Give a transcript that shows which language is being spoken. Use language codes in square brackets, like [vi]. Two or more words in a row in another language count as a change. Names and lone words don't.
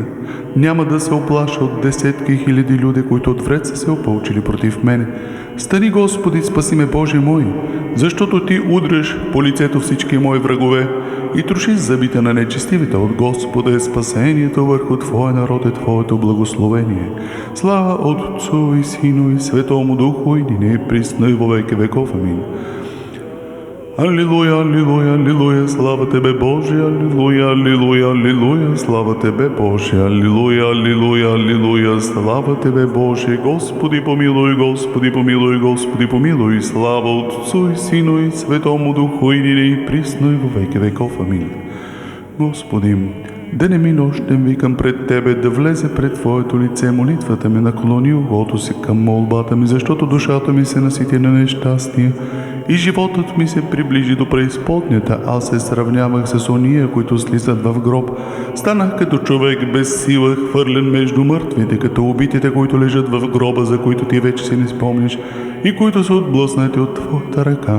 [bg] Няма да се оплаша от десетки хиляди люди, които отвред са се опълчили против мене. Стани, Господи, спаси ме, Боже мой, защото Ти удряш по лицето всички мои врагове и трошиш зъбите на нечестивите. От Господа е спасението, върху Твоя народ е Твоето благословение. [cu] Слава Отцу и Сину и Светому Духу, и нине и присно и во веки веков. Амин. Аллилуйя, аллилуйя, аллилуйя, слава Тебе, Боже, аллилуйя, аллилуйя, аллилуйя, слава Тебе, Боже, аллилуйя, аллилуйя, аллилуйя, слава Тебе, Боже, Господи помилуй, Господи помилуй, Господи помилуй, слава Отцу и Сину и Светому Духу, и нине и присно и во веки веков. Амин. [bg] Господи, денем и нощем викам пред Тебе, да влезе пред Твоето лице молитвата ми, наклони ухото си към молбата ми, защото душата ми се насити на нещастие и животът ми се приближи до преизподнята. Аз се сравнявах с ония, които слизат в гроб. Станах като човек без сила, хвърлен между мъртвите, като убитите, които лежат в гроба, за които Ти вече си не спомниш и които са отблъснати от Твоята ръка.